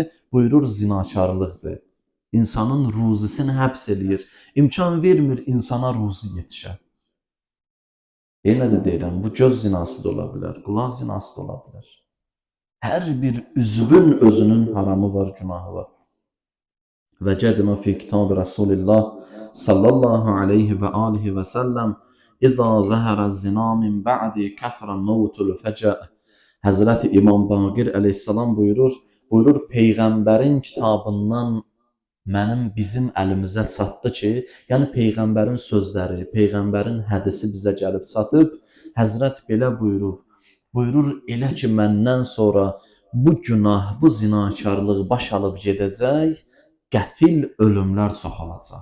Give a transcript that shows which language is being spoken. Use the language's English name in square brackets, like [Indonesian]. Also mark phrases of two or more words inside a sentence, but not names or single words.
[Azerbaijani] Buyurur zinakarlıqdır. İnsanın ruzisini həbs eləyir. İmkan vermir insana ruzi yetişə. Yenə də deyirəm, bu göz zinası da ola bilər, qulaq zinası da ola bilər. Hər bir üzvün özünün haramı var, günahı var. [Arabic] وجدنا في كتاب رسول الله صلى الله عليه وآله وسلم إذا ظهر الزنا من بعد كثر موت الفجأ. [Azerbaijani] Hazreti İmam Baqir əleyhissalam buyurur Peyğəmbərin kitabından bizim əlimizə çatdı ki, yəni Peyğəmbərin sözləri, Peyğəmbərin hədisi bizə gəlib çatıb, Həzrət belə buyurur elə ki məndən sonra bu günah, bu zinakarlıq baş alıb gedəcək, qəfil ölümlər çoxalacaq.